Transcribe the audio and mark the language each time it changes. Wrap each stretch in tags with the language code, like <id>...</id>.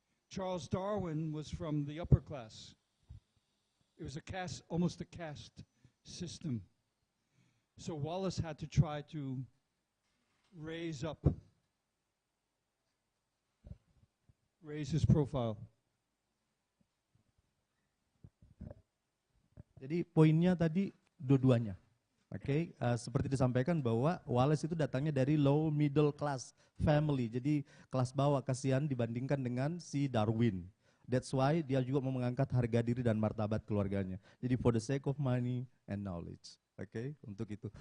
<en>Charles Darwin was from the upper class. It was a caste, almost a caste system. So Wallace had to try to raise his profile.</en> <id>Jadi poinnya tadi dua-duanya. Oke, seperti disampaikan bahwa Wallace itu datangnya dari</id> <en>low middle class family.</en> <id>Jadi kelas bawah, kasihan dibandingkan dengan si Darwin.</id> <en>That's why</en> <id>dia juga mau mengangkat harga diri dan martabat keluarganya. Jadi</id> <en>for the sake of money and knowledge.</en> <id>Oke, untuk itu.</id>